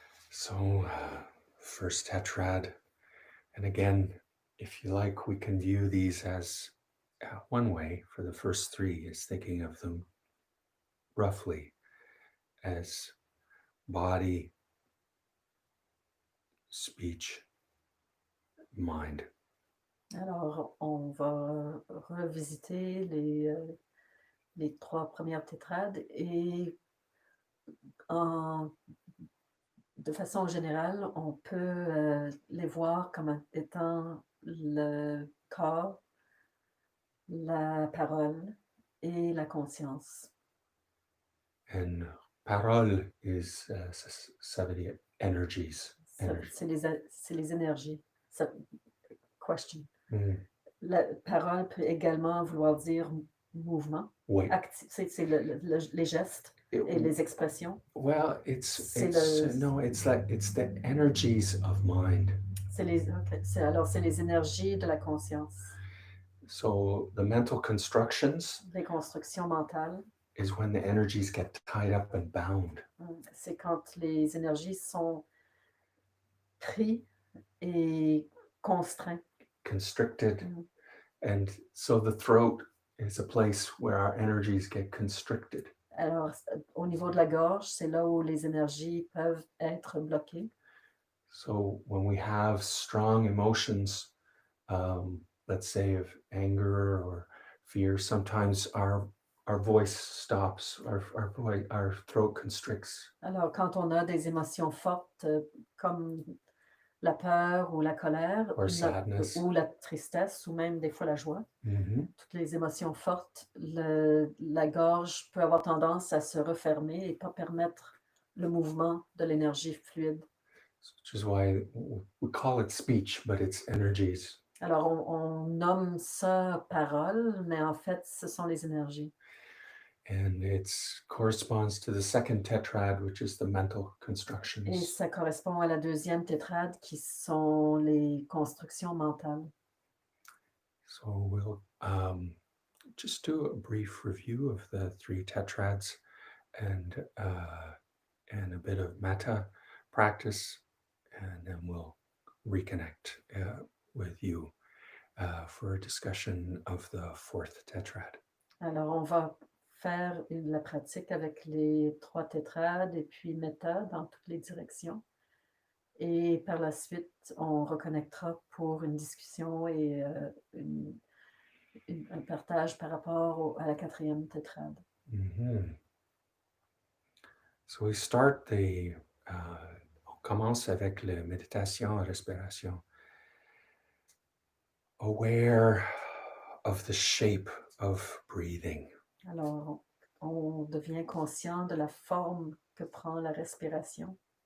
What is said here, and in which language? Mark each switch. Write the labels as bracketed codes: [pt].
[en] So, first tetrad, and again, if you like, we can view these as one way for the first three is thinking of them roughly as body, speech, mind. [fr] Alors, on va revisiter les trois premières tétrades et de façon générale, on peut les voir comme étant le corps, la parole et la conscience. [en] And parole is, [fr] ça veut dire [en] energies. [fr] C'est les énergies. Question. La parole peut également vouloir dire mouvement. Oui. C'est les gestes et les expressions. [en] Well, it's the energies of mind. [fr] Alors, c'est les énergies de la conscience. [en] So the mental constructions. [fr] Les constructions mentales. [en] Is when the energies get tied up and bound. [fr] C'est quand les énergies sont prises et constreintes. [en] Constricted. And so the throat is a place where our energies get constricted. [fr] Alors, au niveau de la gorge, c'est là où les énergies peuvent être bloquées. [en] So when we have strong emotions, let's say of anger or fear, sometimes our voice stops, our throat constricts. [fr] Alors, quand on a des émotions fortes, comme la peur ou la colère, [en] or sadness. [fr] ou la tristesse, ou même des fois la joie, toutes les émotions fortes, la gorge peut avoir tendance à se refermer et pas permettre le mouvement de l'énergie fluide. [en] Which is why we call it speech, but it's energies. [fr] Alors, on nomme ça parole, mais en fait, ce sont les énergies. [en] And it corresponds to the second tetrad, which is the mental [fr] Et [en] constructions. [fr] ça correspond à la deuxième tétrade, qui sont les constructions mentales. [en] So we'll just do a brief review of the three tetrads and a bit of metta practice, and then we'll reconnect with you for a discussion of the fourth tetrad. [fr] Alors, on va faire la pratique avec les 3 tétrades et puis metta dans toutes les directions. Et par la suite, on reconnectera pour une discussion et un partage par rapport à la 4e tétrade. [en] So we start [fr] on commence avec la méditation à respiration. [en] Aware of the shape of breathing. [fr] Alors, on devient conscient de la forme que prend la respiration.